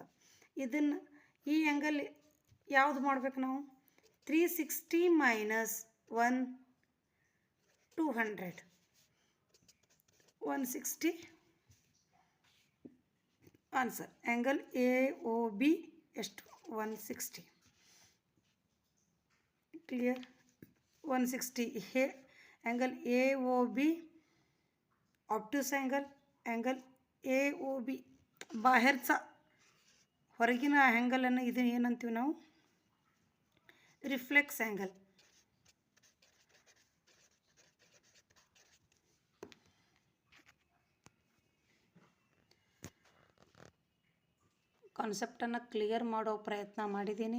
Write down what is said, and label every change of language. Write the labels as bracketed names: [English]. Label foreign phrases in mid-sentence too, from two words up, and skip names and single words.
[Kannada] ಇದನ್ನು ಈ ಆ್ಯಂಗಲ್ ಯಾವುದು ಮಾಡ್ಬೇಕು ನಾವು? 360 ಮೈನಸ್ 200 160. [English] answer angle AOB [Kannada] ಎಷ್ಟು? 160. क्लियर? 160 हे [English] angle AOB obtuse angle AOB [Kannada] बाहेरचा ಹೊರಗಿನ ಆ್ಯಂಗಲನ್ನು ಇದು ಏನಂತೀವಿ ನಾವು? [English] reflex angle. [Kannada] ಕಾನ್ಸೆಪ್ಟನ್ನು ಕ್ಲಿಯರ್ ಮಾಡೋ ಪ್ರಯತ್ನ ಮಾಡಿದ್ದೀನಿ.